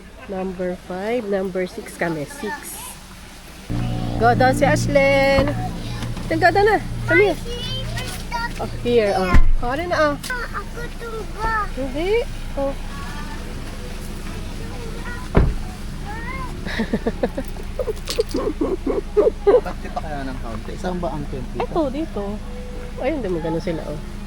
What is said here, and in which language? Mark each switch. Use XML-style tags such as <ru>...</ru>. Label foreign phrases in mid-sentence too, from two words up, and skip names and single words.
<en>Number 5. Number 6 kami. 6. Go down</en> <tl>si Ashlyn.</tl> <en>Go down na. Come here. Oh, here.</en> <tl>Oh. Ano na oh. Ako tumba. Hindi. Oh. Ba't kita kaya ng kaunti? Saan ba ang tent dito? Ito, dito. Ayun, hindi mo ganun sila, oh.</tl>